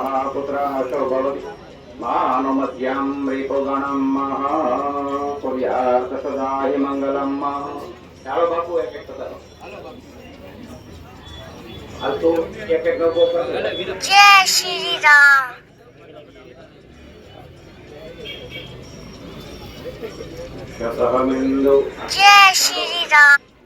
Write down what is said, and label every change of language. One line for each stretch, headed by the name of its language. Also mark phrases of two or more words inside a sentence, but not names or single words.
Sanskrit: पुत्राशो भवति मानुमत्यां रिपुगणं कुर्यात् सदा हि मङ्गलं
Gujarati: ચાલો બાપુ એક એક કરો હાલ તો એક એક ગો કરો
Sanskrit: जय श्री राम। शतमिन्दु जय श्री राम।